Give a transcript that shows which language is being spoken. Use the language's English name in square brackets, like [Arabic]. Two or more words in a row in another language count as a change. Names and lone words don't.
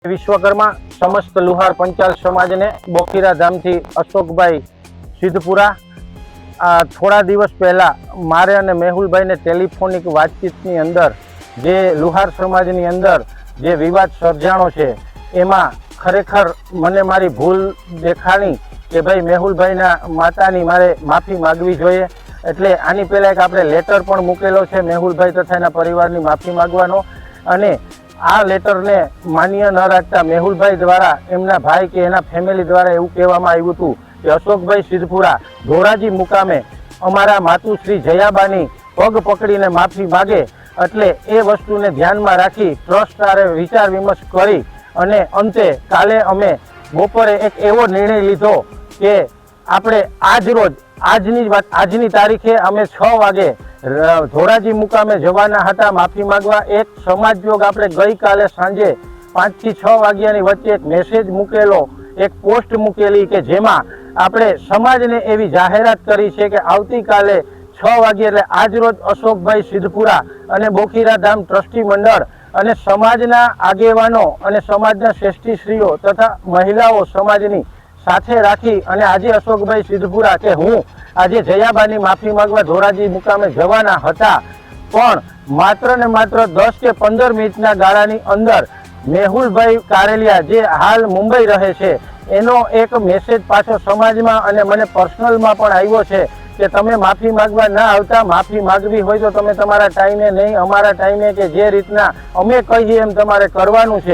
[Gujarati] વિશ્વકર્મા સમસ્ત લુહાર પંચાલ સમાજ ને બોખીરા ધામ થી અશોકભાઈ સિદ્ધપુરા થોડા દિવસ પહેલા મારે અને મેહુલભાઈ ને ટેલિફોનિક વાતચીત અંદર જે લુહાર સમાજ અંદર જે વિવાદ સર્જાણો છે એમાં ખરેખર મને મારી ભૂલ દેખાણી કે ભાઈ મેહુલભાઈ ના માતાની મારે માફી માગવી જોઈએ। એટલે આની પહેલા એક આપણે લેટર પણ મૂકેલો છે મેહુલભાઈ તથા એના પરિવારની માફી માગવાનો અને આ લેટર ને માન્ય ન રાખતા મેહુલભાઈ દ્વારા એમના ભાઈ કે એના ફેમિલી દ્વારા એવું કહેવામાં આવ્યું હતું કે અશોકભાઈ સિદ્ધપુરા ધોરાજી મુકામે અમારા માતુશ્રી જયાબાની પગ પકડીને માફી માગે એટલે એ વસ્તુને ધ્યાનમાં રાખી ટ્રસ્ટ હારે વિચાર વિમર્શ કરી અને અંતે કાલે અમે બપોરે એક એવો નિર્ણય લીધો કે આપણે આજ રોજ આજની તારીખે અમે 6 વાગે ધોરાજી મુકામે જવાના હતા માફી માગવા। એક સમાજયોગ આપણે ગઈ કાલે સાંજે 5 થી 6 વાગ્યાની વચ્ચે એક મેસેજ મૂકેલો, એક પોસ્ટ મૂકેલી કે જેમાં આપણે સમાજને એવી જાહેરાત કરી છે કે આવતી કાલે 6 વાગે એટલે આજ રોજ અશોકભાઈ સિદ્ધપુરા અને બોખીરા ધામ ટ્રસ્ટી મંડળ અને સમાજના આગેવાનો અને સમાજના શ્રેષ્ઠીશ્રીઓ તથા મહિલાઓ સમાજની સાથે રાખી અને આજે અશોકભાઈ સિદ્ધપુરા કે હું આજે જયાબાની માફી માગવા ધોરાજી મુકામે જવાના હતા પણ માત્ર ને માત્ર 10 કે 15 મિનિટના ગાળાની અંદર મેહુલભાઈ કારેલિયા જે હાલ મુંબઈ રહે છે એનો એક મેસેજ પાછો સમાજમાં અને મને પર્સનલમાં પણ આવ્યો છે કે તમે માફી માગવા ન આવતા, માફી માગવી હોય તો તમે તમારા ટાઇમે નહીં અમારા ટાઇમે કે જે રીતના અમે કહીએ એમ તમારે કરવાનું છે।